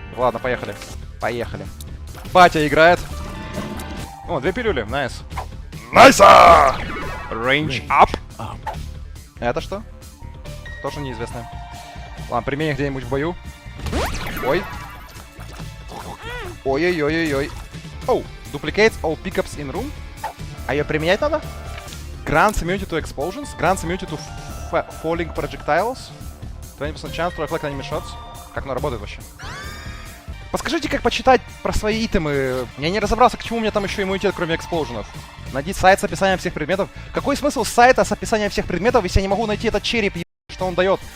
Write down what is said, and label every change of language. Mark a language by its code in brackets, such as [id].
[ru] Ладно, поехали. Поехали. Батя играет. О, 2 пилюли, найс. Найса! Range up. Это что? Тоже неизвестно. Ладно, применим где-нибудь в бою. Ой. Ой-ой-ой-ой-ой. [en] Оу, duplicates all pickups in room. А ее применять надо? Grants immunity to explosions. Grants immunity to falling projectiles. 20% chance to reflect enemy shots. [ru] Как оно работает вообще? Подскажите, как почитать про свои итемы. Я не разобрался, к чему у меня там еще иммунитет, кроме эксплоуженов. Найди сайт с описанием всех предметов. Какой смысл сайта с описанием всех предметов, если я не могу найти этот череп, что он дает?